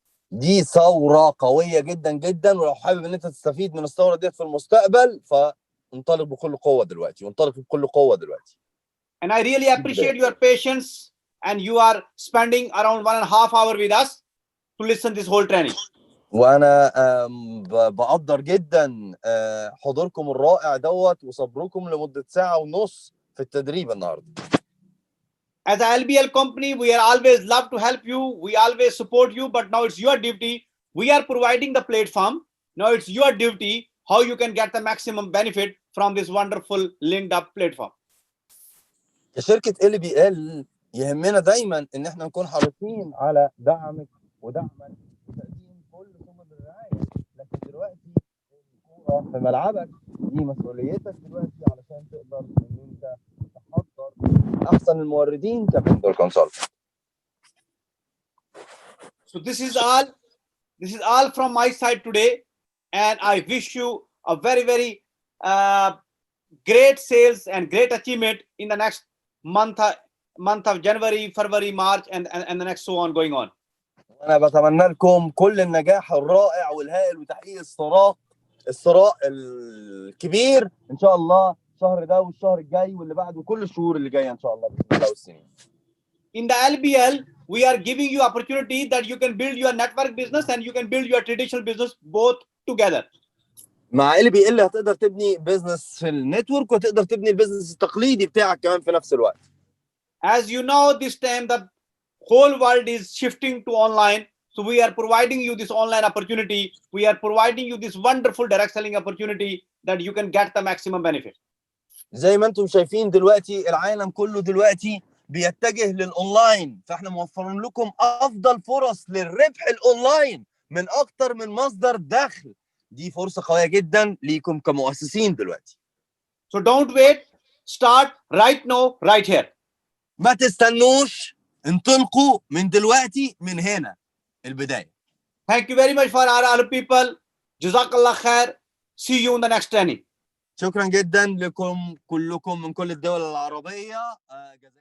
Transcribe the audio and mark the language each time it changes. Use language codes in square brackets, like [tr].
[ar] دي ثورة قوية جدا جدا، ولو حابب ان انت تستفيد من الثورة ديت في المستقبل فانطلق بكل قوة دلوقتي، وانطلق بكل قوة دلوقتي. [en] And I really appreciate your patience, and you are spending around 1.5 hours with us to listen this whole training. [ar] وانا بقدر جدا حضوركم الرائع دوت وصبركم لمدة 1.5 ساعة في التدريب النهارده. [en] As a LBL company, we are always love to help you. We always support you, but now it's your duty. We are providing the platform. Now it's your duty how you can get the maximum benefit from this wonderful linked up platform. [ar] كشركة LBL يهمنا دايما ان احنا نكون حريصين على دعمك ودعمك وتقديم كل سبل الرعاية، لكن دلوقتي الكورة في ملعبك، دي مسؤوليتك دلوقتي علشان تقدر ان انت تحضر احسن الموردين كفندر كونسلتنت. [en] So this is all from my side today, and I wish you a very, very great sales and great achievement in the next month of January, February, March, and the next so on going on. [ar] وانا بتمنى لكم كل النجاح الرائع والهائل وتحقيق الثراء الكبير ان شاء الله الشهر ده والشهر الجاي واللي بعده وكل الشهور اللي جايه ان شاء الله باذن الله والسنين. [en] In the LBL, we are giving you opportunity that you can build your network business and you can build your traditional business both together. [ar] مع LBL هتقدر تبني بيزنس في النتورك وتقدر تبني البيزنس التقليدي بتاعك كمان في نفس الوقت. [en] As you know, this time the whole world is shifting to online. So we are providing you this online opportunity. We are providing you this wonderful direct selling opportunity that you can get the maximum benefit. [ar] زي ما انتم شايفين دلوقتي العالم كله دلوقتي بيتجه للاونلاين، فاحنا موفرين لكم افضل فرص للربح الاونلاين من اكتر من مصدر دخل. دي فرصة قوية جدا ليكم كمؤسسين دلوقتي. [en] So don't wait. Start right now, right here. ما تستنوش، انطلقوا من دلوقتي، من هنا البداية. Thank you very much for all people. [ar] Jazakallah khair. [en] See you in the next training. [ar] شكرا جدا لكم كلكم من كل الدول العربية.